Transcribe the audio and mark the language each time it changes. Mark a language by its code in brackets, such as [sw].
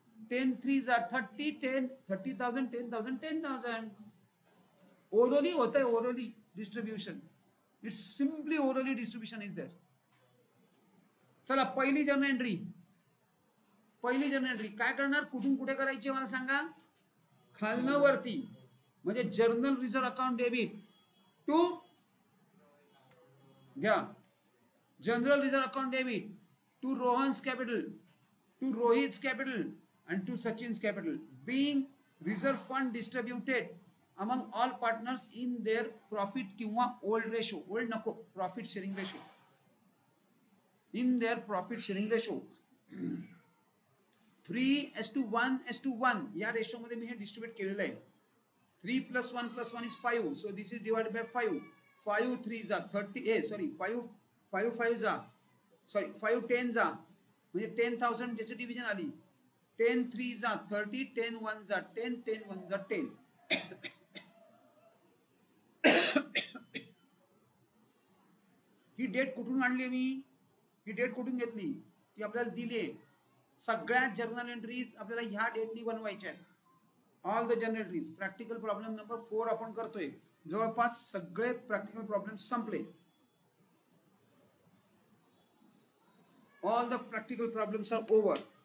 [en] 10 3s are 30, 10 30,000, 10,000 10,000. [mr] Orally होत आहे, orally distribution. [en] It's simply orally distribution is there. [mr] चला, पहिली जर्नल एंट्री. पहिली जर्नल एंट्री काय करणार? कुठून कुठे करायची मला सांगा? खालनं वरती. [en] म्हणजे journal reserve account debit to, घ्या, general reserve account debit to Rohan's capital, to Rohit's capital and to Sachin's capital, being reserve fund distributed among all partners in their profit किंवा old ratio. old नको, profit sharing ratio. in their profit sharing ratio [mr] 3:1:1 या ratio मध्ये मी हे distribute केलेलं आहे. [en] 3 + 1 + 1 is 5, so this is divided by 5. 5 3s are 30, sorry 5 5s are, sorry 5 10s are, [mr] म्हणजे 10,000 ज्याची division आली. [en] 10 3s are 30, 10 1s are 10, 10 1s are 10. [mr] He date कुठून आणली मी? ही डेट कुठून घेतली? ती आपल्याला दिली आहे. सगळ्या जर्नल एंट्रीज आपल्याला ह्या डेटनी बनवायच्या आहेत. [en] All the journal entries. [mr] Practical problem number 4 आपण करतोय. जवळपास सगळे प्रॅक्टिकल प्रॉब्लेम संपले. [en] All the practical problems are over.